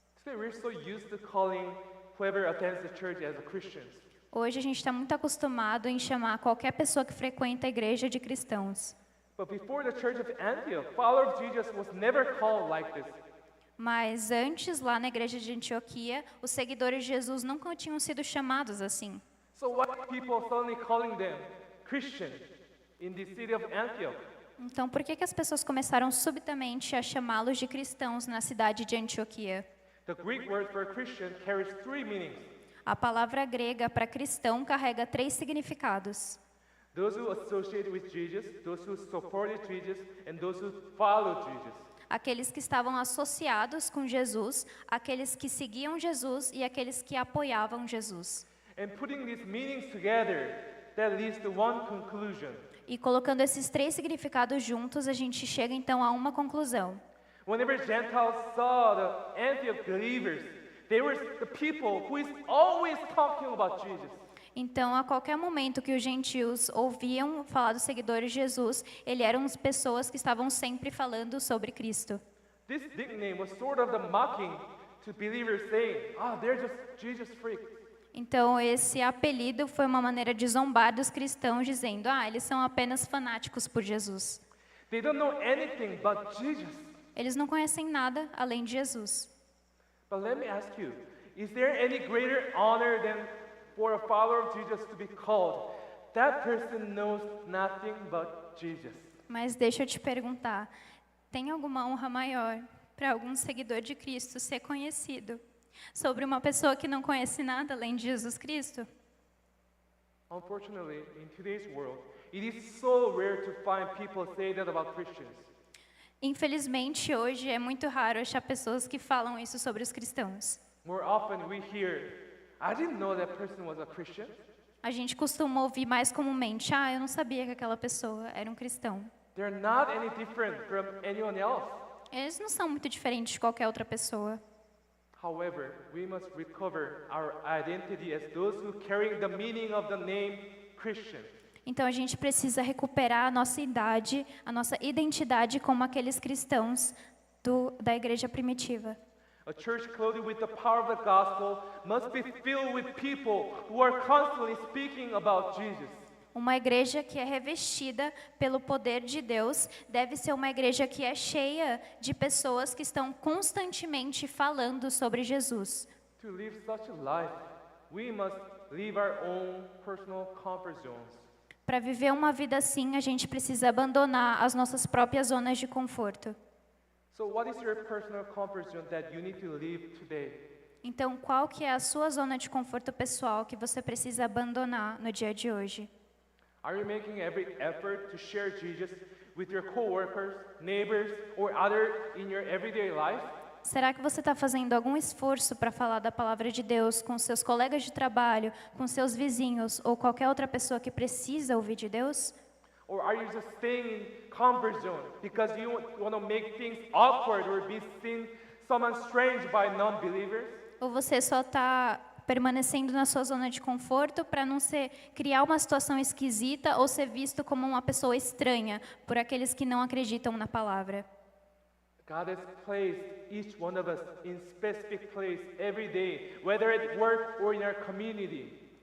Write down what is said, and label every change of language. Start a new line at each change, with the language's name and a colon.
English: Today we're so used to calling whoever attends the church as a Christians.
Portuguese: Hoje a gente está muito acostumado em chamar qualquer pessoa que frequenta a igreja de cristãos.
English: But before the church of Antioch, follower of Jesus was never called like this.
Portuguese: Mas antes, lá na igreja de Antioquia, os seguidores de Jesus nunca tinham sido chamados assim.
English: So why are people suddenly calling them Christian in the city of Antioch?
Portuguese: Então, por que as pessoas começaram subitamente a chamá-los de cristãos na cidade de Antioquia?
English: The Greek word for Christian carries 3 meanings.
Portuguese: A palavra grega para cristão carrega 3 significados.
English: Those who associate with Jesus, those who supported Jesus, and those who followed Jesus.
Portuguese: Aqueles que estavam associados com Jesus, aqueles que seguiam Jesus e aqueles que apoiavam Jesus.
English: And putting these meanings together, that leads to one conclusion.
Portuguese: E colocando esses 3 significados juntos, a gente chega então a uma conclusão.
English: Whenever Gentiles saw the Antioch believers, they were the people who is always talking about Jesus.
Portuguese: Então, a qualquer momento que os gentios ouviam falar dos seguidores de Jesus, eles eram as pessoas que estavam sempre falando sobre Cristo.
English: This nickname was sort of the mocking to believers saying, they're just Jesus freaks.
Portuguese: Então, esse apelido foi uma maneira de zombar dos cristãos, dizendo, eles são apenas fanáticos por Jesus.
English: They don't know anything but Jesus.
Portuguese: Eles não conhecem nada além de Jesus.
English: But let me ask you, is there any greater honor than for a follower of Jesus to be called? That person knows nothing but Jesus.
Portuguese: Mas deixa eu te perguntar, tem alguma honra maior para algum seguidor de Cristo ser conhecido sobre uma pessoa que não conhece nada além de Jesus Cristo?
English: Unfortunately, in today's world, it is so rare to find people say that about Christians.
Portuguese: Infelizmente, hoje é muito raro achar pessoas que falam isso sobre os cristãos.
English: More often we hear, I didn't know that person was a Christian.
Portuguese: A gente costuma ouvir mais comumente, eu não sabia que aquela pessoa era um cristão.
English: They're not any different from anyone else.
Portuguese: Eles não são muito diferentes de qualquer outra pessoa.
English: However, we must recover our identity as those who carry the meaning of the name Christian.
Portuguese: Então a gente precisa recuperar a nossa identidade como aqueles cristãos da igreja primitiva.
English: A church clothed with the power of the gospel must be filled with people who are constantly speaking about Jesus.
Portuguese: Uma igreja que é revestida pelo poder de Deus deve ser uma igreja que é cheia de pessoas que estão constantemente falando sobre Jesus.
English: To live such a life, we must leave our own personal comfort zones.
Portuguese: para viver uma vida assim, a gente precisa abandonar as nossas próprias zonas de conforto.
English: So what is your personal comfort zone that you need to leave today?
Portuguese: Então, qual que é a sua zona de conforto pessoal que você precisa abandonar no dia de hoje?
English: Are you making every effort to share Jesus with your coworkers, neighbors, or other in your everyday life?
Portuguese: Será que você está fazendo algum esforço para falar da palavra de Deus com seus colegas de trabalho, com seus vizinhos ou qualquer outra pessoa que precisa ouvir de Deus?
English: Or are you just staying in comfort zone because you want to make things awkward or be seen someone strange by non-believers?
Portuguese: Ou você só está permanecendo na sua zona de conforto para não criar uma situação esquisita ou ser visto como uma pessoa estranha por aqueles que não acreditam na palavra?
English: God has placed each one of us in specific place every day, whether at work or in our community.